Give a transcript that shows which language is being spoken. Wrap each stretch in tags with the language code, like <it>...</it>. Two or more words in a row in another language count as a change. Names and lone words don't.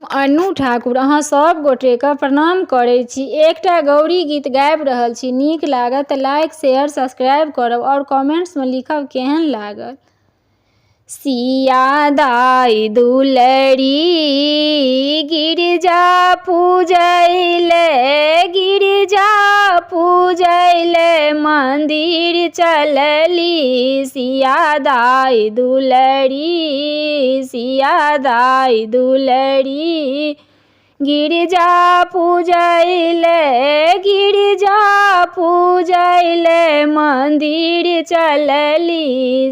<mai>अनु ठाकुर अहाँ सब गोटे के प्रणाम करै छी। एकटा गौरी गीत गाबि रहल छी, नीक लागत तऽ</mai> <en>like share subscribe</en> <mai>करब और कमेंट्स में लिखब केहन लागल। सिया दाई दुलरी गिरजा पूजैले मंदिर चलली। सिया दाई दुलरी गिरजा पूजैले मंदिर चलली।</mai>